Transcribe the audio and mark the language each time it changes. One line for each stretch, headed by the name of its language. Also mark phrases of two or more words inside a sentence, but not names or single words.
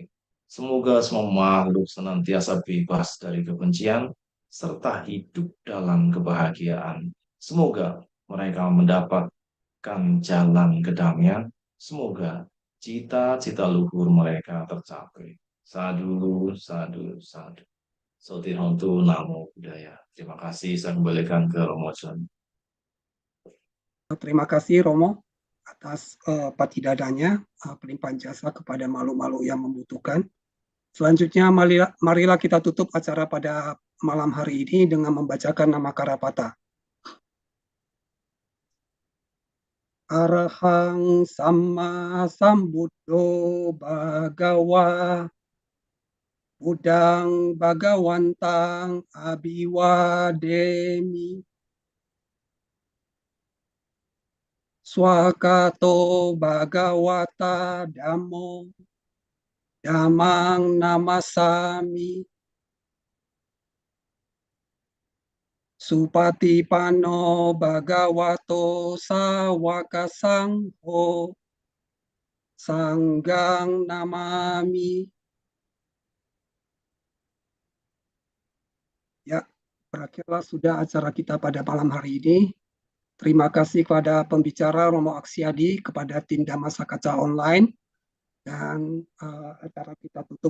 Indonesian: Semoga semua makhluk senantiasa bebas dari kebencian serta hidup dalam kebahagiaan. Semoga mereka mendapatkan jalan kedamaian. Semoga cita-cita luhur mereka tercapai.
Pali: Sadu, sadu, sadu. Sotirhontu Namo Buddhaya.
Indonesian: Terima kasih, saya kembalikan ke Romo John. Terima kasih Romo atas patidadanya, pelimpahan jasa kepada makhluk-makhluk yang membutuhkan. Selanjutnya marilah kita tutup acara pada malam hari ini dengan membacakan nama Karapata.
Pali: Arahang Sama Sambuddho Bhagawa Budang Bhagawantang Abiwademi Swakato Bhagawata Dhammo Dhammang Namasami Supatipano Bhagavato Sawaka Sangho Sanggang Namami.
Indonesian: Ya, berakhirlah sudah acara kita pada malam hari ini. Terima kasih kepada pembicara Romo Aksiadi, kepada tim Dhammasakata Online, dan acara kita tutup.